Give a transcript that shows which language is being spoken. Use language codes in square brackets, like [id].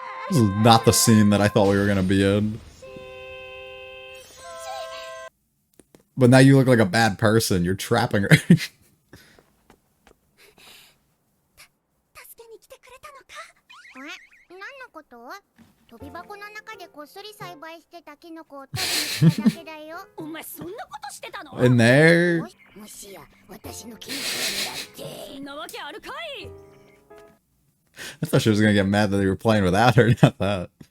[en] This is not the scene that I thought we were gonna be in. But now you look like a bad person. You're trapping her. [ja] 助けに来てくれたのか？え、何のこと？飛び箱の中でこっそり栽培してたキノコを取りに来ただけだよ。お前そんなことしてたの？ [en] In there? [ja] もしや私のキノコを狙って。そんなわけあるかい？ [en] I thought she was gonna get mad that they were playing without her, not that.